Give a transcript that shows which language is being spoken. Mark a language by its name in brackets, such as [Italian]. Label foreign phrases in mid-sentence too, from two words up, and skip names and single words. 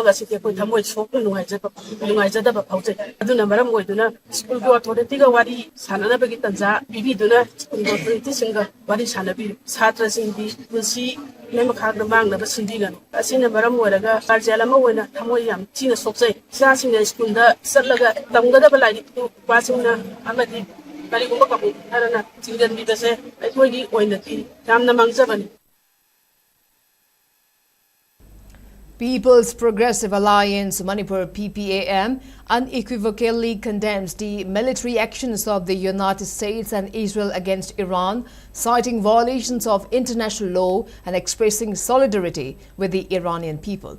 [Manipuri] ꯑꯁꯤꯗꯤ ꯑꯩꯈꯣꯏ ꯊꯃꯣꯏ ꯁꯣꯛꯅ ꯅꯨꯡꯉꯥꯏꯖꯗꯕ ꯐꯥꯎꯖꯩ ꯑꯗꯨꯅ ꯃꯔꯝ ꯑꯣꯏꯗꯨꯅ ꯁ꯭ꯀꯨꯜꯒꯤ ꯑꯣꯊꯣꯔꯤꯇꯤꯒ ꯋꯥꯔꯤ ꯁꯥꯟꯅꯅꯕꯒꯤ ꯇꯟꯖꯥ ꯄꯤꯕꯤꯗꯨꯅ ꯁ꯭ꯀꯨꯜꯒꯤ ꯑꯣꯊꯣꯔꯤꯇꯤꯁꯤꯡꯒ ꯋꯥꯔꯤ ꯁꯥꯟꯅꯕꯤꯌꯨ ꯁꯥꯇ꯭ꯔꯁꯤꯡꯒꯤ ꯄꯨꯟꯁꯤ ꯃꯈꯥꯗ ꯃꯥꯡꯅꯕ ꯁꯤꯟꯕꯤꯒꯅꯨ ꯑꯁꯤꯅ ꯃꯔꯝ ꯑꯣꯏꯔꯒ ꯒꯥꯔꯖꯤꯌꯥꯟ ꯑꯃ ꯑꯣꯏꯅ ꯊꯃꯣꯏ ꯌꯥꯝ ꯊꯤꯅ ꯁꯣꯛꯆꯩ ꯏꯆꯥꯁꯤꯡꯅ ꯁ꯭ꯀꯨꯜꯗ ꯆꯠꯂꯒ ꯇꯝꯒꯗꯕ ꯂꯥꯏꯔꯤꯛꯇꯨ ꯅꯨꯄꯥꯁꯤꯡꯅ ꯑꯃꯗꯤ ꯀꯔꯤꯒꯨꯝꯕ ꯀꯥꯡꯕꯨ ꯈꯔꯅ ꯊꯤꯡꯖꯤꯟꯕꯤꯕꯁꯦ ꯑꯩꯈꯣꯏꯒꯤ ꯑꯣꯏꯅꯗꯤ ꯌꯥꯝꯅ ꯃꯥꯡꯖꯕꯅꯤ. [English] People's Progressive Alliance Manipur PPAM unequivocally condemns the military actions of the United States and Israel against Iran, citing violations of international law and expressing solidarity with the Iranian people.